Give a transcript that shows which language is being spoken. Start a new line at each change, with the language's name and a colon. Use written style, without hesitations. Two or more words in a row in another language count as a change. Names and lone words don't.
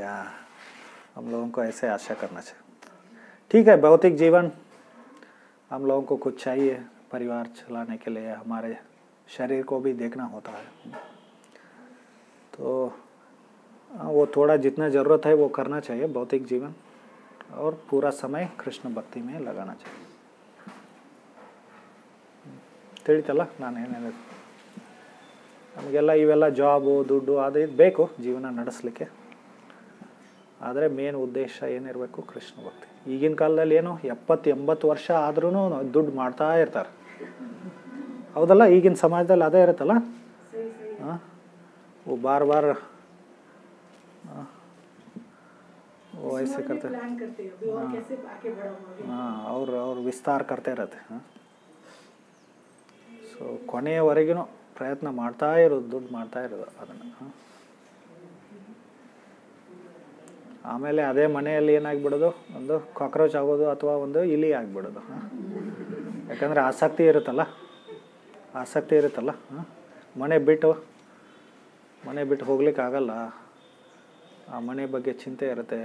Hindi: या हम लोगों को ऐसे आशा करना चाहिए। ठीक है, भौतिक जीवन हम लोगों को कुछ चाहिए परिवार चलाने के लिए, हमारे शरीर को भी देखना होता है, तो वो थोड़ा जितना ज़रूरत है वो करना चाहिए भौतिक जीवन, और पूरा समय कृष्ण भक्ति में लगाना चाहिए।
Kannada: ತಿಳಿತಲ್ಲ ನಾನು ಏನೇನು ನಮಗೆಲ್ಲ ಇವೆಲ್ಲ ಜಾಬು ದುಡ್ಡು ಅದು ಇದು ಬೇಕು ಜೀವನ ನಡೆಸಲಿಕ್ಕೆ, ಆದರೆ ಮೇನ್ ಉದ್ದೇಶ ಏನಿರಬೇಕು ಕೃಷ್ಣ ಭಕ್ತಿ. ಈಗಿನ ಕಾಲದಲ್ಲಿ ಏನು 70-80 ವರ್ಷ ಆದ್ರೂ ದುಡ್ಡು ಮಾಡ್ತಾ ಇರ್ತಾರೆ, ಹೌದಲ್ಲ? ಈಗಿನ ಸಮಾಜದಲ್ಲಿ ಅದೇ ಇರುತ್ತಲ್ಲ,
Hindi: वो बार बार वो ऐसे करते और विस्तार करते रहते हैं।
Kannada: ಸೊ ಕೊನೆಯವರೆಗೂ ಪ್ರಯತ್ನ ಮಾಡ್ತಾ ಇರೋದು, ದುಡ್ಡು ಮಾಡ್ತಾ ಇರೋದು ಅದನ್ನು. ಆಮೇಲೆ ಅದೇ ಮನೆಯಲ್ಲಿ ಏನಾಗಿಬಿಡೋದು, ಒಂದು ಕಾಕ್ರೋಚ್ ಆಗೋದು ಅಥವಾ ಒಂದು ಇಲಿ ಆಗಿಬಿಡೋದು. ಯಾಕಂದರೆ ಆಸಕ್ತಿ ಇರುತ್ತಲ್ಲ, ಮನೆ ಬಿಟ್ಟು ಹೋಗ್ಲಿಕ್ಕೆ ಆಗಲ್ಲ, ಆ ಮನೆ ಬಗ್ಗೆ ಚಿಂತೆ ಇರುತ್ತೆ.